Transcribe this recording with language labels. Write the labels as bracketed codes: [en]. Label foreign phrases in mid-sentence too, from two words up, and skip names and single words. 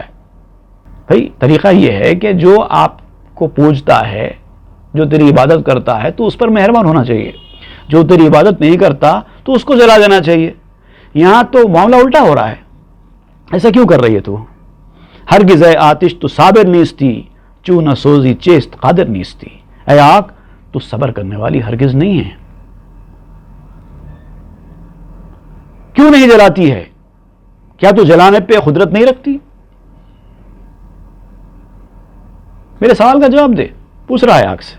[ur] بھائی طریقہ یہ ہے کہ جو آپ کو پوجتا ہے، جو تیری عبادت کرتا ہے تو اس پر مہربان ہونا چاہیے. جو تیری عبادت نہیں کرتا تو اس کو جلا دینا چاہیے. یہاں تو معاملہ الٹا ہو رہا ہے. ایسا کیوں کر رہی ہے تو؟ [fa] ہرگز اے آتش تو صابر نیستی، چوں نہ سوزی چیست قادر نیستی. [ur] اے آگ تو صبر کرنے والی ہرگز نہیں ہے. کیوں نہیں جلاتی ہے؟ کیا تو جلانے پہ قدرت نہیں رکھتی؟ میرے سوال کا جواب دے. پوچھ رہا ہے آگ سے.